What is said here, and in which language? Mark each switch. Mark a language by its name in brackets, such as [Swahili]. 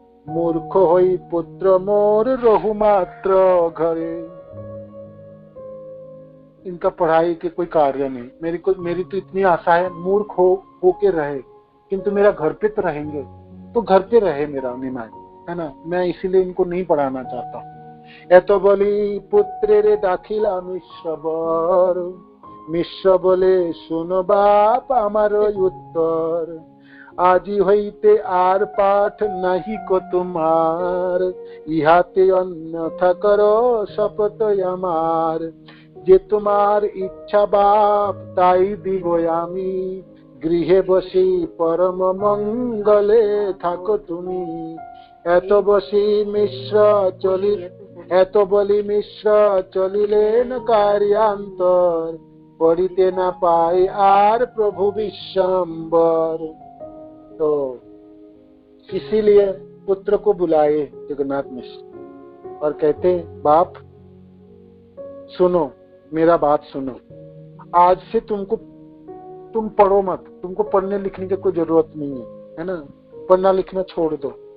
[Bangla] मूर्ख होई पुत्र मोर रहु मात्र घरे। [Hindi] इनका पढ़ाई के कोई कार्य नहीं। मेरी तो इतनी आशा है, मूर्ख होके रहे, किंतु मेरा घर पे तो रहेंगे, तो घर पे रहे मेरा निमाय, है ना। मैं इसीलिए इनको नहीं पढ़ाना चाहता। [Bangla] এত বলি পুত্রের দাখিলাম ঈশ্বর, মিশ্র বলে শুনো বাপ আমার উত্তর। আজি হইতে আর পাঠ নাহি কো তোমার, ইহাতে অন্যথা করো শপথ আমার। যে তোমার ইচ্ছা বাপ তাই দিব আমি, গৃহে বসি পরম মঙ্গলে থাকো তুমি। এত বসি মিশ্র চলি এত বলি মিশ্র চলিলেন কার্যান্তর, পড়িতে না পাই আর প্রভু विश्वम्बर। [Hindi] तो इसीलिए पुत्र को बुलाए जगन्नाथ मिश्र और कहते बाप सुनो, मेरा बात सुनो, आज से तुम पढ़ो मत, तुमको पढ़ने लिखने की कोई जरूरत नहीं है ना, पढ़ना लिखना छोड़ दो।